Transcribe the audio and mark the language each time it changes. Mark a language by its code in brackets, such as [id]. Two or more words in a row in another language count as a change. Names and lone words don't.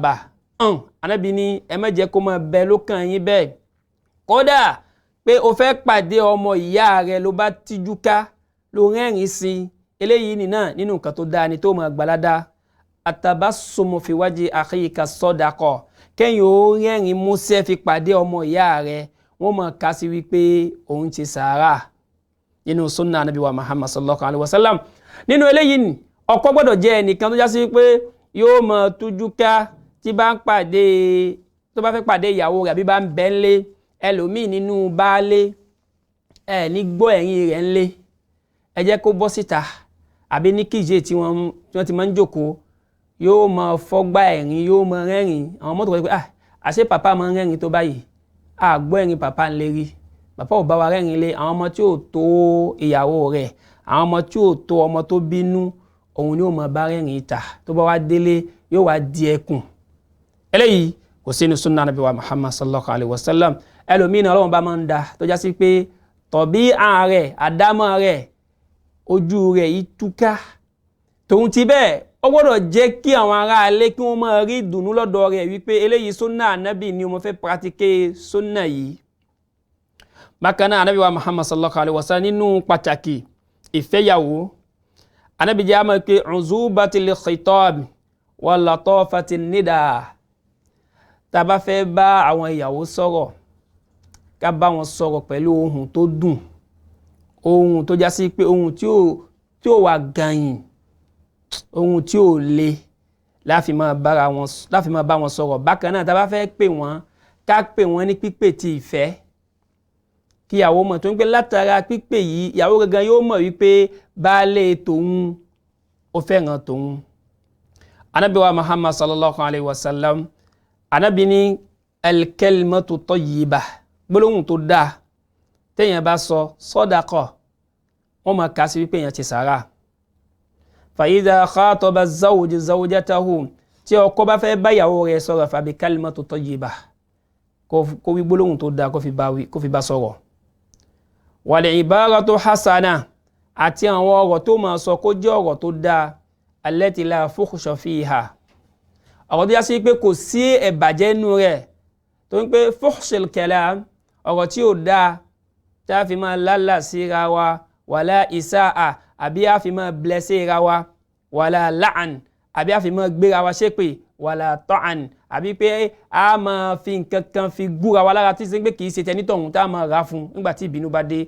[yo] Ànábì ní ẹ má jẹ́ kó máa bẹ lókàn yín bẹ́ẹ̀ kódà pé o fẹ́ pàdé ọmọ ìyá rẹ ló bá tíjú ká ló rẹ́rìn sí eléyìí nìna nínú nǹkan tó dáa ni tó máa gbalada [ar] تبسمك في وجه أخيك صدقة [yo] kẹ́yìn ó rẹ́rìn músẹ́ fi pàdé ọmọ ìyá rẹ wọ́n máa kà sí wípé òun ti sàárà nínú sunna Ànábì wa Muhammad [ar] صلى الله عليه وسلم. [yo] Nínú eléyìí ni ọkọ gbọ́dọ̀ jẹ́ ẹnìkan tó já sí pé yóò máa tújú ká tí bá ń pàdé tó bá fẹ́ pàdé ìyàwó rẹ̀ àbí bá ń bẹ ńlé ẹlòmíì nínú baálé ní gbọ́ ẹ̀yìn rẹ̀ ńlé ẹ jẹ́ kó bọ́ síta àbí ní kíje tí wọ́n ti máa ń jókòó yóò máa fọ́gbá ẹ̀rín yóò máa rẹ́rìn àwọn mọ́tò kan pé àṣé pàpá máa ń rẹ́rìn tó báyìí gbọ́ ẹ̀rín pàpá ń lè rí pàpá ò bá wa rẹ́rìn lé àwọn ọmọ tí ò tó ìyàwó rẹ̀ àwọn ọmọ tí ò tó ọmọ tó bínú òun ni ó máa bá rẹ́rìn ìta tó bá wá délé yóò wá di ẹkùn eléyìí kò sínú sunna Ànábì wa Muhammad [ar] صلى الله عليه وسلم. [yo] Ẹlòmíì náà Ọlọ́run bá máa ń da tó já sí pé tọ̀bí ààrẹ àdámọ́ rẹ̀ ojú rẹ̀ yìí túká tòun ti bẹ́ẹ̀ ó gbọ́dọ̀ jẹ́ kí àwọn ará ilé kí wọ́n máa rí ìdùnnú lọ́dọ̀ rẹ̀ wípé eléyìí sunna Ànábì ni mo fẹ́ pratike sunna yìí. Bákan náà Ànábì wa Muhammad [ar] صلى الله عليه وسلم [yo] nínú pàtàkì ìfẹ́yàwó Ànábì jẹ́ àmọ́ pé [ar] عذوبة الخطاب ولطافة النداء [yo] tá bá fẹ́ bá àwọn ìyàwó sọ̀rọ̀ ká bá wọn sọ̀rọ̀ pẹ̀lú ohùn tó dùn ohùn tó já sí pé ohùn tí ó wà gàyìn ohùn tí ó le láfi máa bá wọn sọ̀rọ̀. Bákan náà tá bá fẹ́ pè wọ́n ká pè wọ́n ní pípè ti ìfẹ́ kí ìyàwó mọ̀ tó ń pé látara pípè yìí ìyàwó gangan yóò mọ̀ wípé baálé tòun ó fẹ́ràn tòun. Ànábì wa Muhammad [ar] صلى الله عليه وسلم [yo] Ànábì ní [ar] الكلمة الطيبة [yo] gbólóhùn tó dáa téèyàn bá sọ sadaqa wọ́n máa kà sí wípé èèyàn ti sàárà. [ar] فإذا خاطب الزوج زوجته [yo] tí ọkọ bá fẹ́ bá ìyàwó rẹ̀ sọ̀rọ̀ [ar] فبكلمة طيبة [yo] kó wí gbólóhùn tó dáa kó fi bá sọ̀rọ̀. [ar] والعبارة الحسنة [yo] àti àwọn ọ̀rọ̀ tó máa sọ kó jẹ́ ọ̀rọ̀ tó dáa [ar] التي لا فحش فيها [yo] ọ̀rọ̀ tó yá sí pé kò sí ẹ̀bàjẹ́ nínú rẹ̀ tó ń pé [ar] فحش الكلام [yo] ọ̀rọ̀ tí ó dáa tí a fi máa lálà síra wa wàlá ìsáà àbí a fi máa blẹ́sẹ̀ ra wa [ar] ولا لعن [yo] àbí a fi máa gbéra wa ṣépè [ar] ولا طعن [yo] àbí pé a máa fi nǹkan kan fi gúra wa lára tí sí pé kìí ṣe tẹni tọ̀hún tá a máa rà fún nígbà tí ìbínú bá dé.